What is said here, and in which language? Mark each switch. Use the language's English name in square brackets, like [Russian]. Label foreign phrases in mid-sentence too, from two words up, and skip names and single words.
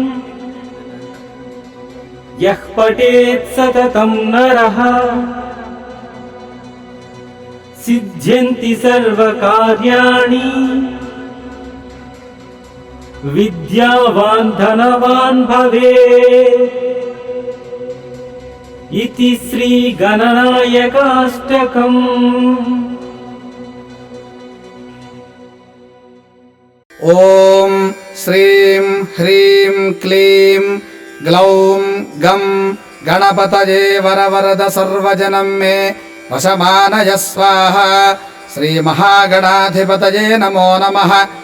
[Sanskrit] यः पठेत् सततं नरः सिद्ध्यन्ति सर्वकार्याणि विद्यावान् धनवान् भवेत् इति श्रीगणनायकाष्टकम्। ఓం శ్రీం హ్రీం క్లీం గ్లౌం గం గణపతయే వరవరద సర్వజనం మే వశమానయ స్వాహ శ్రీ మహాగణాధిపతయే నమో నమః.